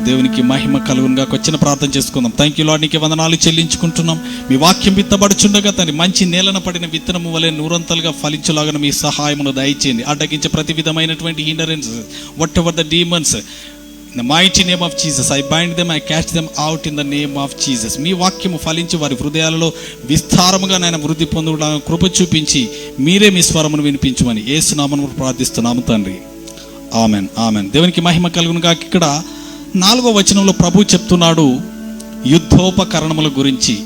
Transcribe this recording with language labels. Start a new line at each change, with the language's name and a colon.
Telugu: దేవునికి మహిమ కలుగునుగా. వచ్చిన ప్రార్థన చేసుకుందాం.
English: thank you lord,
Telugu: నీకే వందనాలు చెల్లించుకుంటున్నాం. మీ వాక్యం విత్తబడుచుండగా తన మంచి నేలన పడిన విత్తనము వలె నూరంతలుగా ఫలించులాగా మీ సహాయమును దయచేయండి. అడ్డగించే ప్రతి విధమైనటువంటి
English: Hindrance, whatever the demons, in the mighty name of Jesus, I bind them, I cast them out in the name of Jesus.
Telugu: మీ వాక్యము ఫలించి వారి హృదయాలలో విస్తారముగా నాయన వృద్ధి పొందుటకు కృప చూపించి మీరే మీ స్వరమును వినిపించమని యేసు నామమున ప్రార్థిస్తున్నాము తండ్రి. Amen, amen. దేవునికి మహిమ కలుగునుగా. ఇక్కడ 4వ వచనంలో ప్రభు చెప్తున్నాడు యుద్ధోపకరణముల గురించి.